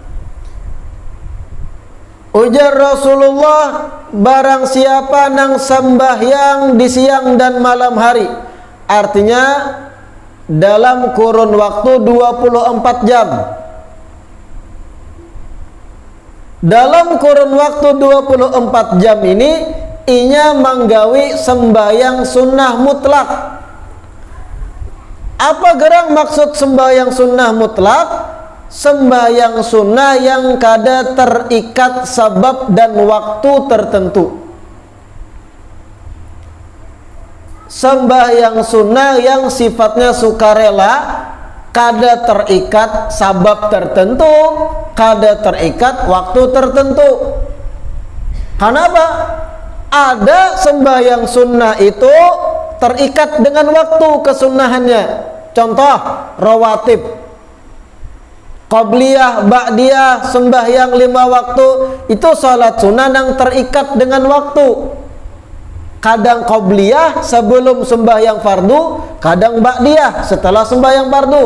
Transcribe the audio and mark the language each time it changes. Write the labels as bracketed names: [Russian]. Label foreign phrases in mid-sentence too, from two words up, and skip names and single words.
[Banjar] Ujar Rasulullah, barang siapa nang sembahyang di siang dan malam hari, artinya dalam kurun waktu 24 jam. Dalam kurun waktu 24 jam ini inya manggawi sembahyang sunnah mutlak. Apa gerang maksud sembahyang sunnah mutlak? Sembahyang sunnah yang kada terikat sebab dan waktu tertentu. Sembahyang sunnah yang sifatnya sukarela, kada terikat sabab tertentu, kada terikat waktu tertentu. [Indonesian] Kenapa? Ada sembahyang sunnah itu terikat dengan waktu kesunahannya. Contoh, rawatib, qabliyah, ba'diyah, sembahyang 5 waktu, itu salat sunnah yang terikat dengan waktu. Kadang qabliyah sebelum sembahyang fardu, kadang ba'diyah setelah sembahyang fardu.